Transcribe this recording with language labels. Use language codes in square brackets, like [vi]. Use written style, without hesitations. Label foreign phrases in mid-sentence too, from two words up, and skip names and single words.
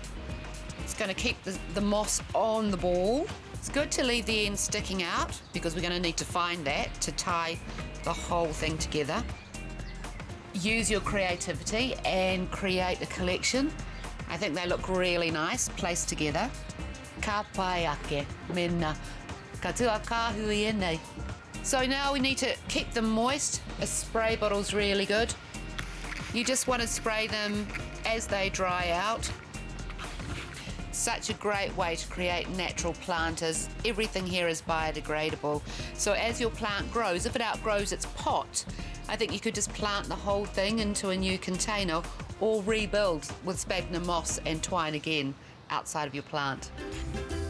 [en] It's going to keep the moss on the ball. It's good to leave the end sticking out because we're going to need to find that to tie the whole thing together. Use your creativity and create a collection. I think they look really nice placed together. [mi] Ka pai ake, mena, ka tua kāhui ēnei. [en] So now we need to keep them moist. A spray bottle's really good. You just want to spray them as they dry out. Such a great way to create natural planters. Everything here is biodegradable. So as your plant grows, if it outgrows its pot, I think you could just plant the whole thing into a new container or rebuild with sphagnum moss and twine again outside of your plant.